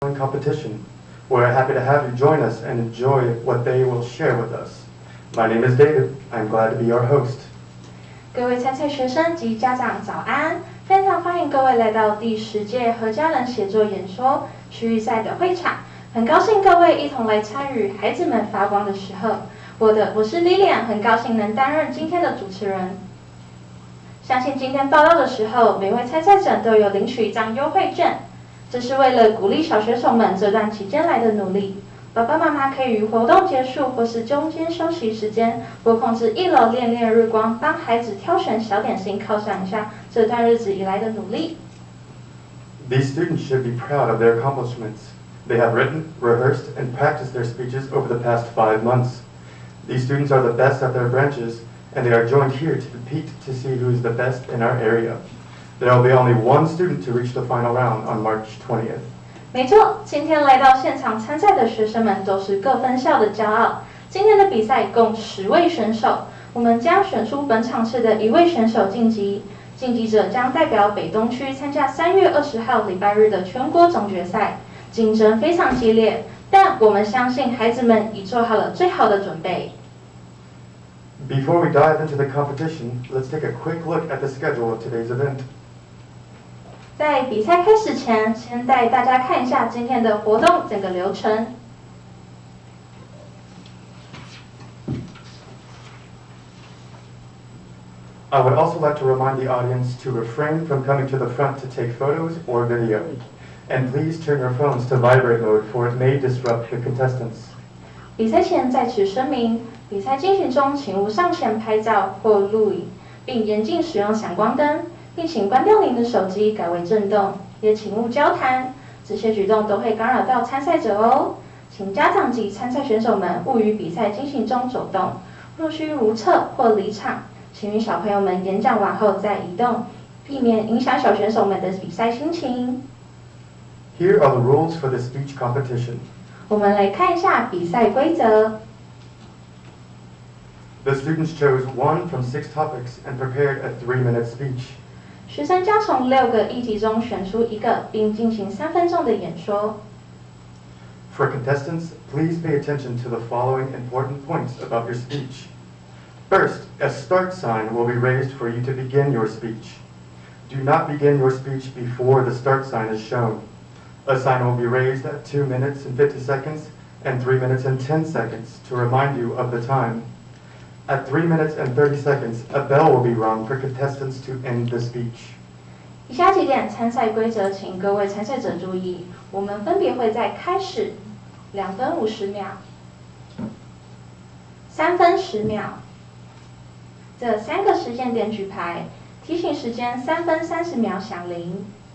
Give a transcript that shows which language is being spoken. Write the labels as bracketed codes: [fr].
[en] storytelling competition. We're happy to have you join us and enjoy what they will share with us. My name is David. I'm glad to be your host. [zh] 各位参赛学生及家长早安，非常欢迎各位来到第10届何嘉仁写作演说区域赛的会场。很高兴各位一同来参与孩子们发光的时候。我是 Lilian， 很高兴能担任今天的主持人。相信今天报到的时候，每位参赛者都有领取一张优惠券，这是为了鼓励小选手们这段期间来的努力。爸爸妈妈可以于活动结束或是中间休息时间，拨空至1楼练练日光，帮孩子挑选小点心，犒赏一下这段日子以来的努力。 [en] These students should be proud of their accomplishments. They have written, rehearsed, and practiced their speeches over the past 5 months. These students are the best at their branches, and they are joined here to compete to see who is the best in our area. There will be only one student to reach the final round on March 20th. [zh] 没错，今天来到现场参赛的学生们都是各分校的骄傲。今天的比赛共10位选手，我们将选出本场次的1位选手晋级。晋级者将代表北东区参加3月20号礼拜日的全国总决赛，竞争非常激烈，但我们相信孩子们已做好了最好的准备。 [en] Before we dive into the competition, let's take a quick look at the schedule of today's event. [zh] 在比赛开始前，先带大家看一下今天的活动整个流程。 [en] I would also like to remind the audience to refrain from coming to the front to take photos or video, and please turn your phones to vibrate mode, for it may disrupt the contestants. [zh] 比赛前在此声明，比赛进行中请勿上前拍照或录影，并严禁使用闪光灯。并请关掉您的手机，改为震动，也请勿交谈，这些举动都会干扰到参赛者哦。请家长及参赛选手们勿于比赛进行中走动，若需如厕或离场，请与小朋友们演讲完后再移动，避免影响小选手们的比赛心情。 [en] Here are the rules for the speech competition. [zh] 我们来看一下比赛规则。 [en] The students chose 1 from 6 topics and prepared a 3-minute speech. [zh] 学生将从6个议题中选出1个，并进行3分钟的演说。 [en] For contestants, please pay attention to the following important points about your speech. First, a start sign will be raised for you to begin your speech. Do not begin your speech before the start sign is shown. A sign will be raised at 2 minutes and 50 seconds and 3 minutes and 10 seconds to remind you of the time. At 3 minutes and 30 seconds, a bell will be rung for contestants to end the speech. [zh] 以下几点参赛规则，请各位参赛者注意。我们分别会在开始2分50秒、3分10秒这3个时间点举牌，提醒时间3分30秒响铃。